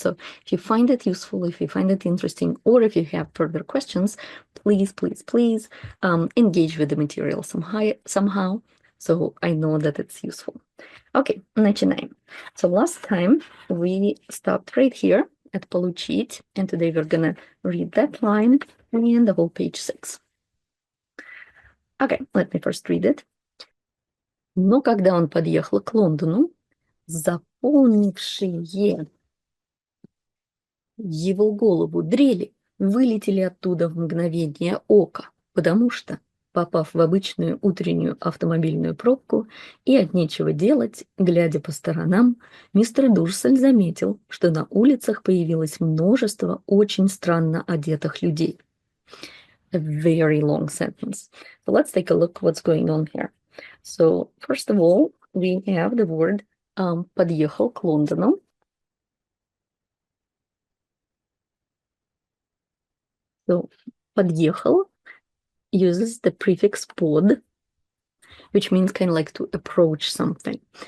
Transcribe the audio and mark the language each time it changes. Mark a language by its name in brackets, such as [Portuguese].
[English] So if you find it useful, if you find it interesting, or if you have further questions, please engage with the material somehow, so I know that it's useful. Okay, [Russian] начинаем. [English] So last time we stopped right here at получить, and today we're gonna read that line and the whole page 6. Okay, let me first read it. [Russian] Но когда он подъехал к Лондону, заполнившие его голову дрели вылетели оттуда в мгновение ока, потому что, попав в обычную утреннюю автомобильную пробку и от нечего делать, глядя по сторонам, мистер Дурсель заметил, что на улицах появилось множество очень странно одетых людей. [English] A very long sentence. So let's take a look what's going on here. So first of all, we have the word [Russian] подъехал к Лондону. [English] So подъехал uses the prefix pod, which means kind of like to approach something.